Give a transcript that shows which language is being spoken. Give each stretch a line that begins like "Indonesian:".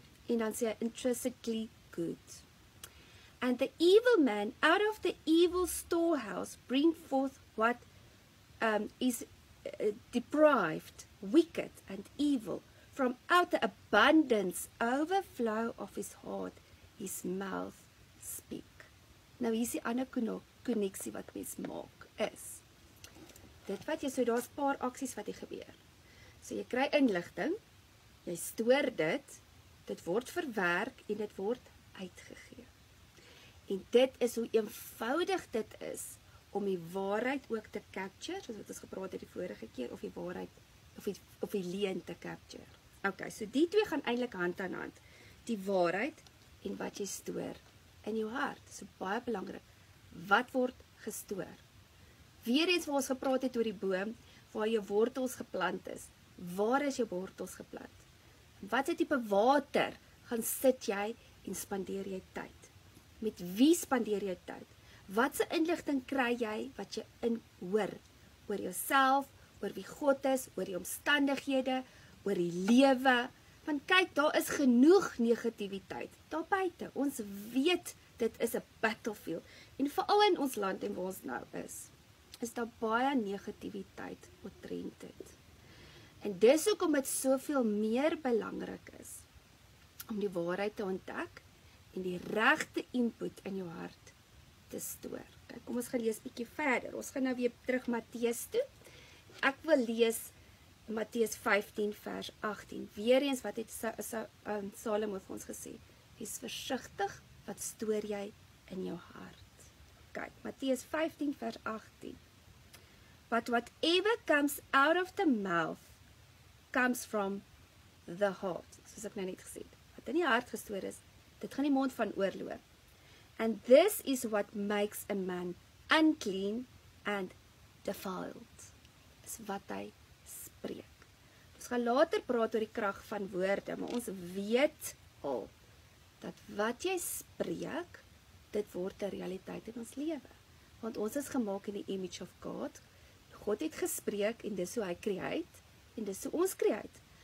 Afrikaans: En dan sê hy
English: intrinsically good. And the evil man out of the evil storehouse bring forth what is deprived, wicked and evil. From out the abundance, overflow of his heart, his mouth speak.
Afrikaans: Nou hier is die ander konneksie wat mens maak, is. Dit wat jy, so daar's paar aksies wat hier gebeur. So jy kry inligting, jy stoor dit word verwerk en dit word uitgegee. En dit is hoe eenvoudig dit is om die waarheid ook te capture, soos wat ons gepraat het die vorige keer, of die waarheid, of die leuen te capture. Okay, so die twee gaan eintlik hand aan hand. Die waarheid en wat jy stoor in jou hart. So baie belangrik. Wat word gestoor? Weer eens waar ons gepraat het oor die boom, waar jou wortels geplant is. Waar is jou wortels geplant? Wat is tipe water gaan sit jy en spandeer jy tyd? Met wie spandeer jy tyd? Wat se inligting kry jy wat jy in hoor? Oor jouself, oor wie God is, oor die omstandighede, oor die lewe. Want kyk, daar is genoeg negativiteit daar buite. Ons weet dit is 'n battlefield. En veral in ons land en waar ons nou is daar baie negativiteit omtrent dit. En dis hoekom dit soveel meer belangrik is om die waarheid te ontdek en die regte input in jou hart te stoor. Kyk, kom ons gaan lees bietjie verder. Ons gaan nou weer terug Matteus toe. Ek wil lees Matteus 15 vers 18. Weereens wat het Salomo vir ons gesê? Wees versigtig, wat stoor jy in jou hart? Kyk, Matteus 15 vers 18.
English: But whatever comes out of the mouth comes from the heart.
Afrikaans: Soos ek nou net gesê het. Wat in die hart gestoor is, dit gaan die mond van oorloop.
English: And this is what makes a man unclean and defiled.
Afrikaans: Is wat hy spreek. Ons gaan later praat oor die krag van woorde, maar ons weet al dat wat jy spreek, dit word 'n realiteit in ons lewe. Want ons is gemaak in die
English: image of God.
Afrikaans: God het gespreek en dis hoe hy create en dis hoe ons create.